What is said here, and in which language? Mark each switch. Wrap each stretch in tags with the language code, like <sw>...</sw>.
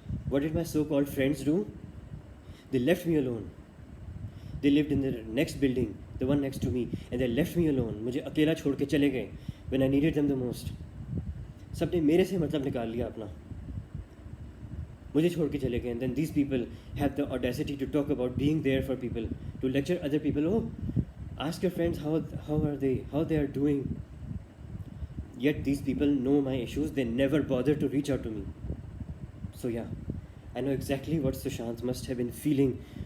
<en>What did my so-called friends do? They left me alone. They lived in the next building, the one next to me, and they left me alone.</en> <hi>मुझे अकेला छोड़ के चले गए</hi> <en>when I needed them the most.</en> <hi>सबने मेरे से मतलब निकाल लिया अपना. मुझे छोड़ के चले गए.</hi> <en>And then these people have the audacity to talk about being there for people, to lecture other people. Oh, ask your friends how they are doing. Yet these people know my issues. They never bother to reach out to me. So yeah, I know exactly what Sushant must have been feeling.</en>